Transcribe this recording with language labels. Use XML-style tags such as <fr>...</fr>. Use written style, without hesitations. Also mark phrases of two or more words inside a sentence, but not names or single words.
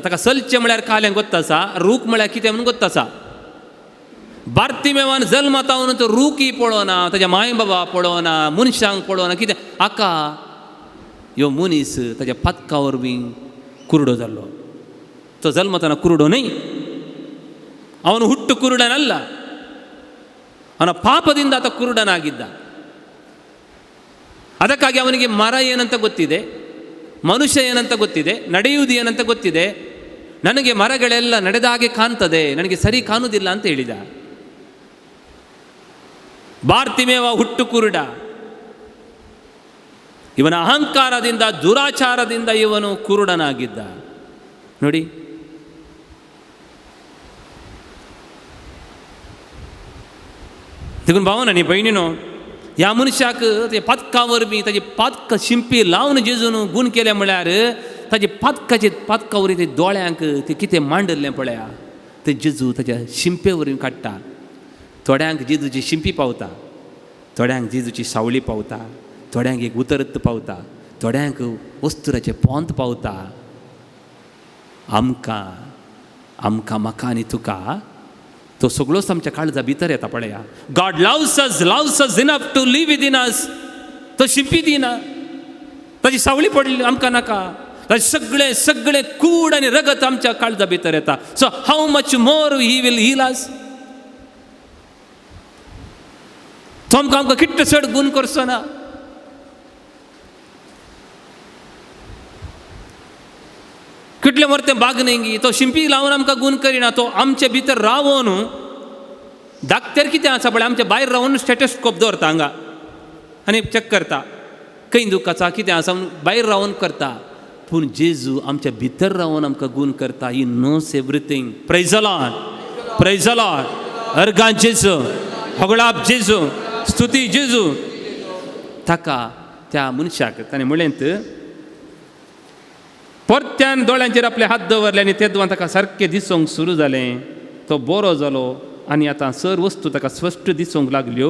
<kok>ताका सलचें म्हळ्यार कालें गोत्त आसा, रूख म्हळ्यार कितें म्हणून गोत्त आसा. बार्तिमेवान जल्माता म्हणून तो रूखय पळोवना, ताच्या माय बाबा पळोवना, मनशांक पळोवना. कितें आका ह्यो मनीस ताच्या पातका वरवीं कुरडो जाल्लो. तो जल्मताना कुरडो न्हय,</kok> <kn>ಅವನು ಹುಟ್ಟು ಕುರುಡನಲ್ಲ, ಅವನ ಪಾಪದಿಂದ ಆತ ಕುರುಡನಾಗಿದ್ದ. ಅದಕ್ಕಾಗಿ ಅವನಿಗೆ ಮರ ಏನಂತ ಗೊತ್ತಿದೆ, ಮನುಷ್ಯ ಏನಂತ ಗೊತ್ತಿದೆ, ನಡೆಯುವುದು ಏನಂತ ಗೊತ್ತಿದೆ. ನನಗೆ ಮರಗಳೆಲ್ಲ ನಡೆದ ಹಾಗೆ ಕಾಣ್ತದೆ, ನನಗೆ ಸರಿ ಕಾಣುವುದಿಲ್ಲ ಅಂತ ಹೇಳಿದ. ಬಾರ್ತಿಮೇವ ಹುಟ್ಟು ಕುರುಡ. ಇವನ ಅಹಂಕಾರದಿಂದ ದುರಾಚಾರದಿಂದ ಇವನು ಕುರುಡನಾಗಿದ್ದ. ನೋಡಿ,</kn> <kok>देखून भावना न्ही भयणीनो, ह्या मनशाक ते पातका वरवीं ताजी पातका शिंपी लावन जेजून गूण केले म्हळ्यार ताजे पातका वरवीं ते दोळ्यांक ते कितें मांडल्लें पळया, ते जेजू ताच्या शिंपे वरवीं काडटा. थोड्यांक जेजूची शिंपी पावता, थोड्यांक जेजूची सावळी पावता, थोड्यांक एक उतरत पावता, थोड्यांक वस्तुराचें पोंत पावता. आमकां म्हाका आनी तुका तो सगळोच आमच्या काळजा भितर येता पळया.</kok> <en>God loves us enough to live within us.</en> <kok>तो शिंपी दिना, ताची सावळी पडली आमकां नाका. ताचे सगळे कूड आनी रगत आमच्या काळजा भितर येता.</kok> <en>So how much more he will heal us.</en> <kok>तो आमकां किट्ट चड गूण करचो ना. कितले मरते बागनेंगी तो शिंपी लावन आमकां गूण करिना. तो आमचे भितर रावून धाकटेर कितें आसा पळय, आमच्या भायर रावून स्टेटस्कोप दवरता हांगा आनी चॅक करता खंय दूख आसा, कितें आसा भायर रावून करता. पूण जेजू आमच्या भितर रावून आमकां गूण करता.</kok> <en>He knows everything. Praise the Lord, praise the Lord.</en> <kok>अर्गां जेजू, होगळाप जेजू, स्तुती जेजू. ताका त्या मनशाक ताणें म्हळेंत, परत्यान दोळ्यांचेर आपले हात दवरले आनी तेदवां ताका सारकें दिसूंक सुरू जालें. तो बरो जालो आनी आतां सर वस्तू ताका स्पश्ट दिसूंक लागल्यो.</kok>